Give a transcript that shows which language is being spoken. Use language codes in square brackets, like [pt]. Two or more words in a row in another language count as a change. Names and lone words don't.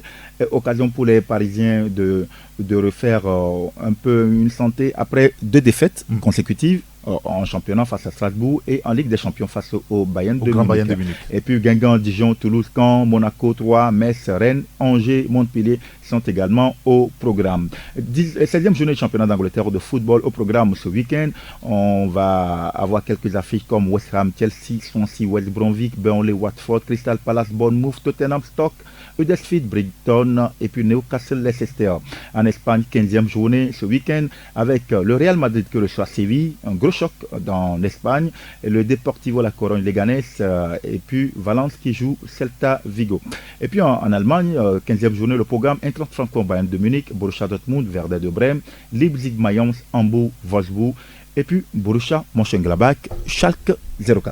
[fr] Occasion pour les Parisiens de refaire un peu une santé après 2 défaites consécutives en championnat face à Strasbourg et en Ligue des Champions face au Bayern de Munich. Et puis Guingamp, Dijon, Toulouse, Caen, Monaco, Troyes, Metz, Rennes, Angers, Montpellier sont également au programme. 16e journée de championnat d'Angleterre de football au programme ce week-end. On va avoir quelques affiches comme West Ham, Chelsea, Swansea, West Bromwich, Burnley, Watford, Crystal Palace, Bournemouth, Tottenham, Stoke, Huddersfield, Brighton et puis Newcastle, Leicester. En Espagne, 15e journée ce week-end avec le Real Madrid qui reçoit Séville, un gros choc dans l'Espagne, et le Deportivo La Corogne Leganés et puis Valence qui joue Celta Vigo. Et puis en Allemagne, 15e journée, le programme Eintracht Francfort Bayern de Munich, Borussia Dortmund, Werder de Brême, Leipzig Mayence, Hambourg, Wolfsburg et puis Borussia Mönchengladbach, Schalke 04.